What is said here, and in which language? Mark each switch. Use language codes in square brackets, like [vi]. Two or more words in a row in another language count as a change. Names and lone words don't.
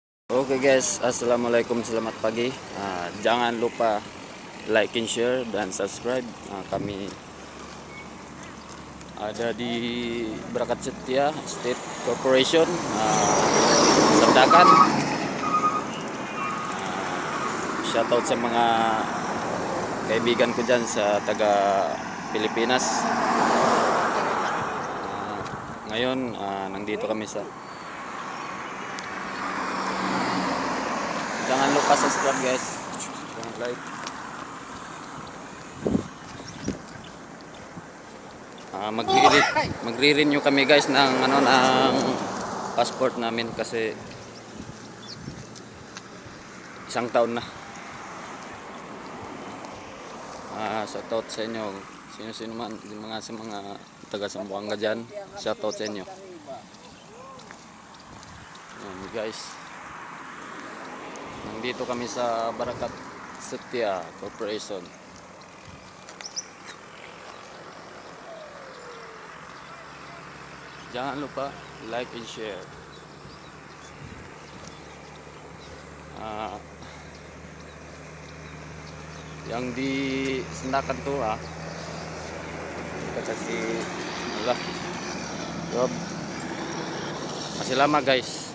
[en] Okay guys, [ms] assalamualaikum, selamat pagi. Jangan lupa [en] like and share [ms] dan subscribe. Kami ada di Barakat Setia State Corporation, Sandakan. [tl] Shoutout sa mga kaibigan ko dyan sa taga Pilipinas. Ngayon, nandito kami sa [ms] jangan lupa subscribe [tl] guys. [ms] Jangan like. [tl] Magre-renew kami guys ng ng passport namin kasi isang taon na. Shoutout sa inyo. Sino man, sa mga taga Zamboanga dyan. Shoutout sa inyo. Ayan guys. Nandito kami sa Barakat Setia Corporation. [ms] Jangan lupa [en] like and share. [ms] Yang di Sandakan tuh kita kasih job. Masih lama guys.